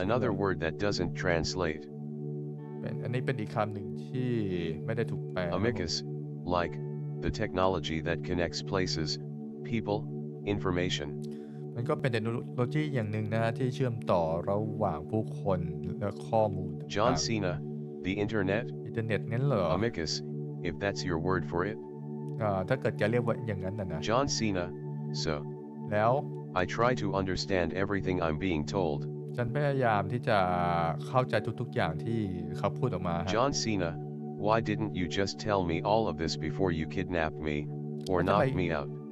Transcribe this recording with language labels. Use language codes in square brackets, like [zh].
[en] Another word that doesn't translate. [th] อันนี้เป็นอีกคำหนึ่งที่ไม่ได้ถูกแปล [en] Amicus, like, the technology that connects places, people, information. [th] มันก็เป็นเทคโนโลยีอย่างหนึ่งนะที่เชื่อมต่อระหว่างผู้คนและข้อมูล [en] John Cena, the internet. [th] อินเทอร์เน็ตงั้นเหรอ [en] Amicus, if that's your word for it. [th] ถ้าเกิดจะเรียกว่าอย่างนั้นนะ [en] John Cena, so. [th] แล้ว [en] I try to understand everything I'm being told. [th] ฉันพยายามที่จะเข้าใจทุกๆอย่างที่เขาพูดออกมา [en] John Cena, why didn't you just tell me all of this before you kidnapped me or knocked me out?